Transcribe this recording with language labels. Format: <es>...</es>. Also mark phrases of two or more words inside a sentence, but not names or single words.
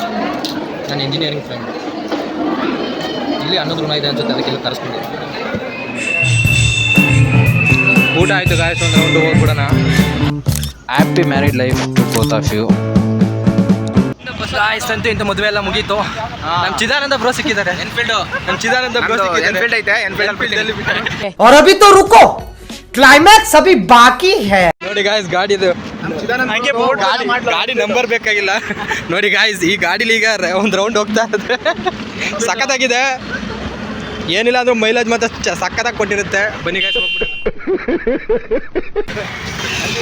<kn>ನನ್ನ ಇಂಜಿನಿಯರಿಂಗ್ ಫ್ರೆಂಡ್ ಇಲ್ಲಿ ಅನ್ನದ ಋಣ ಇದೆ ಅನ್ಸುತ್ತೆ, ಅದಕ್ಕೆಲ್ಲ ಕರೆಸ್ಕೊಂಡು ಊಟ ಆಯಿತು ಗಾಯ್ಸ್. ಒಂದು ರೌಂಡು ಹೋಗ್ಬಿಡೋಣ.</kn> <en>happy married life to both of you guys.</en> <kn>ಅಂತೂ ಇಂಥ ಮದುವೆ ಎಲ್ಲ ಮುಗೀತು. ನಮ್ಮ ಚಿದಾನಂದ ಬ್ರೋ ಸಿಕ್ಕಿದ್ದಾರೆ. ನಮ್ಮ ಚಿದಾನಂದ ಬ್ರೋ ಸಿಕ್ಕಿದ್ದಾರೆ.</kn> <hi>और अभी तो रुको, क्लाइमैक्स अभी बाकी है.</hi> <kn>ನೋಡಿ ಗಾಯ್ಸ್, ಗಾಡಿದು ಗಾಡಿ ನಂಬರ್ ಬೇಕಾಗಿಲ್ಲ ನೋಡಿ ಗಾಯ್ಸ್. ಈ ಗಾಡಿಲಿ ಈಗ ಒಂದು ರೌಂಡ್ ಹೋಗ್ತಾ ಇರುತ್ತೆ. ಸಖತ್ತಾಗಿದೆ. ಏನಿಲ್ಲ ಅಂದ್ರೂ ಮೈಲೇಜ್ ಮತ್ತೆ ಸಖತ್ತಾಗಿ ಕೊಟ್ಟಿರುತ್ತೆ. ಬನ್ನಿ ಗಾಯ್ಸ್ ಹೋಗ್ಬಿಡೋಣ. ಮದುವೆ ಮುಗೀತು.</kn>